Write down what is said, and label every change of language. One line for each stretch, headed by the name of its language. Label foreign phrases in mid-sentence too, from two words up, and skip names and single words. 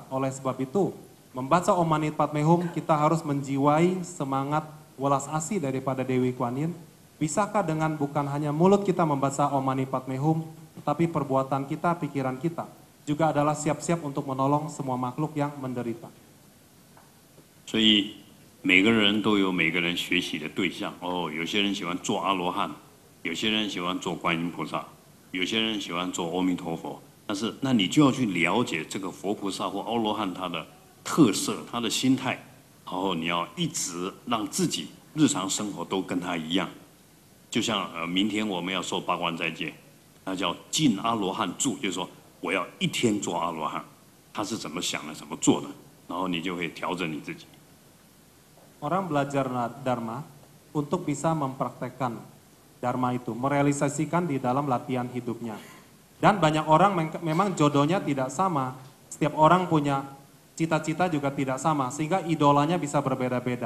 Indonesian: Oleh sebab itu, membaca Om Mani Padme Hum, kita harus menjiwai semangat welas asih daripada Dewi Kuan Yin. Bisakah dengan bukan hanya mulut kita membaca Om Mani Padme Hum, tetapi perbuatan kita, pikiran kita juga adalah siap-siap untuk menolong semua makhluk yang menderita.
Chinese: 所以每个人都有每个人学习的对象有些人喜欢做阿罗汉，有些人喜欢做观音菩萨，有些人喜欢做阿弥陀佛。但是那你就要去了解这个佛菩萨或阿罗汉他的特色，他的心态，然后你要一直让自己日常生活都跟他一样。就像明天我们要受八关斋戒，那叫进阿罗汉住，就是说我要一天做阿罗汉，他是怎么想的，怎么做的，然后你就会调整你自己。
Indonesian: Orang belajar Dharma untuk bisa mempraktekkan Dharma itu, merealisasikan di dalam latihan hidupnya. Dan banyak orang memang jodohnya tidak sama, setiap orang punya cita-cita juga tidak sama, sehingga idolanya bisa berbeda-beda.